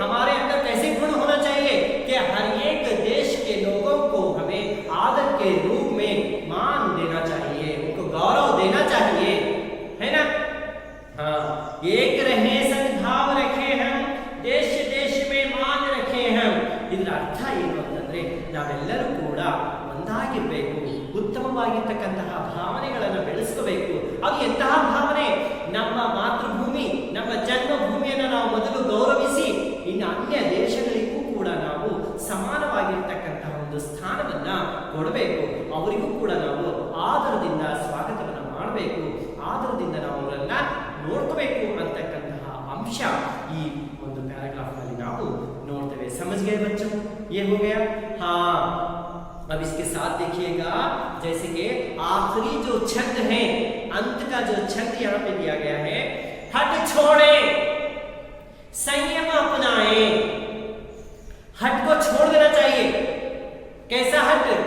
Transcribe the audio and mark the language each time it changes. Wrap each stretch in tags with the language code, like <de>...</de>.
<hi>हमारे अंदर कैसे गुण होना चाहिए कि हर एक देश के लोगों को हमें आदर के रूप में मान देना चाहिए, उनको गौरव देना चाहिए, है ना। हाँ, एक रहे सद्भाव रखे हम, देश देश में मान रखे हम।</hi> <kn>ಇದರ ಅರ್ಥ ಏನು ಅಂತಂದ್ರೆ, ನಾವೆಲ್ಲರೂ ಕೂಡ ಒಂದಾಗಿರಬೇಕು, ಉತ್ತಮವಾಗಿರ್ತಕ್ಕಂತಹ ಭಾವನೆಗಳನ್ನು ಬೆಳೆಸ್ಕೋಬೇಕು. ಅದು ಎಂತಹ ಭಾವನೆ? ನಮ್ಮ ಮಾತೃಭೂಮಿ, ನಮ್ಮ ಜನ್ಮಭೂಮಿಯನ್ನು ನಾವು ಮೊದಲು ಗೌರವಿಸಿ, ಇನ್ನು ಅನ್ಯ ದೇಶಗಳಿಗೂ ಕೂಡ ನಾವು ಸಮಾನವಾಗಿರ್ತಕ್ಕಂತಹ ಒಂದು ಸ್ಥಾನವನ್ನ ಕೊಡಬೇಕು. ಅವರಿಗೂ ಕೂಡ ನಾವು ಆದರದಿಂದ ಸ್ವಾಗತವನ್ನು ಮಾಡಬೇಕು, ಆದರದಿಂದ ನಾವು ಅವರನ್ನ ನೋಡ್ಕೋಬೇಕು ಅಂತಕ್ಕಂತಹ ಅಂಶ ಈ ಒಂದು ಪ್ಯಾರಾಗ್ರಾಫ್ ನಲ್ಲಿ ನಾವು ನೋಡ್ತೇವೆ।</kn> <hi>समझ गए बच्चों? ये हो गया। हाँ, अब इसके साथ देखिएगा, जैसे कि आखिरी जो छंद है, अंत का जो छंद यहाँ पे दिया गया है, हट छोड़े संयम अपनाए। हट को छोड़ देना चाहिए। कैसा हट?</hi>